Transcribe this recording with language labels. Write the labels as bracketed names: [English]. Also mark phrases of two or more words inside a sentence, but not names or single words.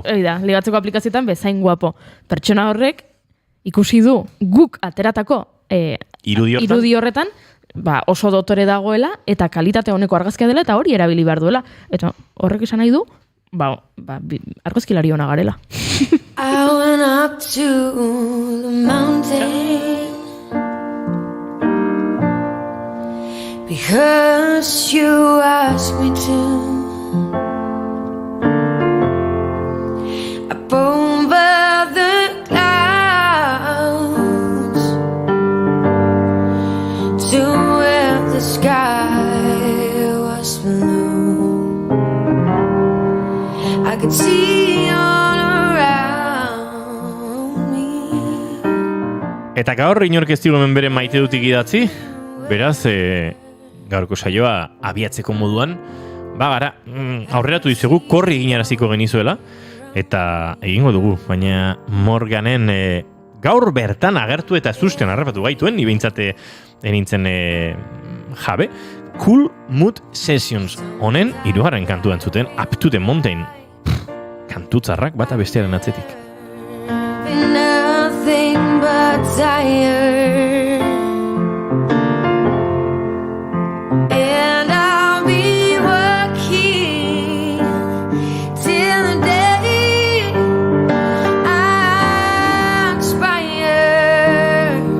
[Basque] Ligatzeko aplikazioetan bezain guapo. Pertsona horrek ikusi du guk ateratako irudi horretan, oso dotore dagoela eta kalitate honeko argazkia dela eta hori erabili behar duela. Eta horrek esan nahi du, argazkilari hona garela. [English] I went up to the mountain, 'cause you asked me to. Up over the clouds to where the sky was blue, I could see all around me. [Basque] Eta gaur inork ez digu hemen bere maite dutik idatzi, beraz, gaurko saioa abiatzeko moduan, gara, aurreratu dizugu, korri eginaraziko genizuela, eta egingo dugu, baina Morganen gaur bertan agertu eta zusten harrapatu gaituen, ni behintzate nintzen jabe, Cool Mood Sessions honen hirugarren kantua entzuten, Up to the Mountain. Kantutzarrak bata bestearen atzetik. [English] Nothing but tired, and I'll be working till the day I expire.